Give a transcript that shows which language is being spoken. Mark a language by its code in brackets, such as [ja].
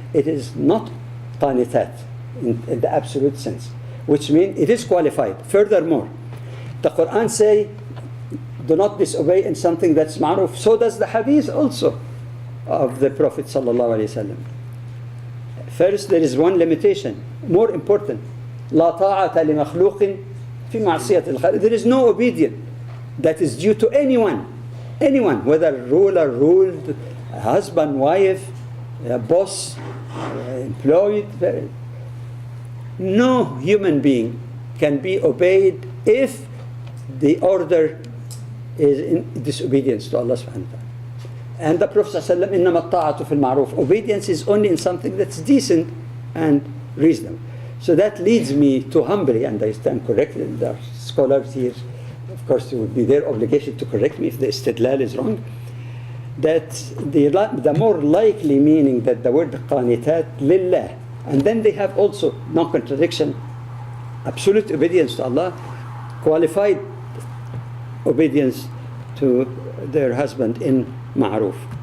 [en] It is not qanitat in the absolute sense, which means it is qualified. Furthermore, the Quran say do not disobey in something that's ma'ruf. So does the hadith also of the Prophet ﷺ. First, there is one limitation, more important. [ar] لا طاعة لمخلوق في معصية الخالق. [en] There is no obedience that is due to anyone, whether ruler, ruled, husband, wife, boss, employed. No human being can be obeyed if the order is in disobedience to Allah subhanahu wa ta'ala. And the Prophet [ar] ﷺ, إنما الطاعة في المعروف. [en] Obedience is only in something that's decent and reasonable. So that leads me to humbly, and I stand corrected, there are scholars here, of course it would be their obligation to correct me if the istidlal is wrong, that the more likely meaning that the word qanitat lillah, and then they have also non-contradiction, absolute obedience to Allah, qualified obedience to their husband in ma'ruf.